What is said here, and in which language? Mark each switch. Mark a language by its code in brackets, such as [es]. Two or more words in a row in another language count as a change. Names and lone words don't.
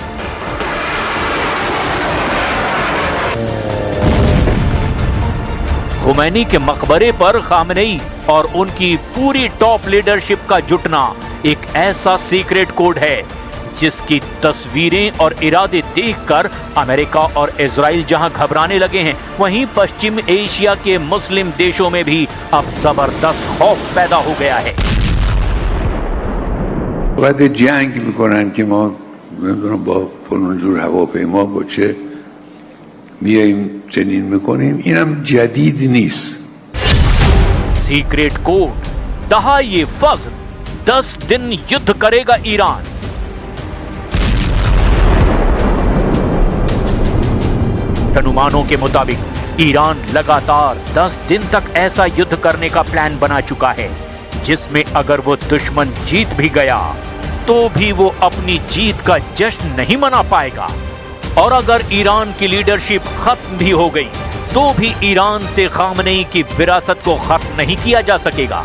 [hi] खुमैनी के मकबरे पर खामनेई और उनकी पूरी [en] top leadership [hi] का जुटना एक ऐसा [en] secret code [hi] है जिसकी तस्वीरें और इरादे देखकर अमेरिका और इजराइल जहां घबराने लगे हैं, वहीं पश्चिम एशिया के मुस्लिम देशों में भी अब जबरदस्त खौफ पैदा हो गया है। [fa] وقتی جنگ میکنن که ما نمیدونم با فلان جور هواپیما با چه میاییم چنین میکنیم، اینم جدید نیست. [en] secret code [fa] دهه فجر [hi] 10 दिन युद्ध करेगा ईरान। अनुमानों के मुताबिक ईरान लगातार 10 दिन तक ऐसा युद्ध करने का प्लान बना चुका है जिसमें अगर वो दुश्मन जीत भी गया तो भी वो अपनी जीत का जश्न नहीं मना पाएगा, और अगर ईरान की लीडरशिप खत्म भी हो गई तो भी ईरान से खामनेई की विरासत को खत्म नहीं किया जा सकेगा।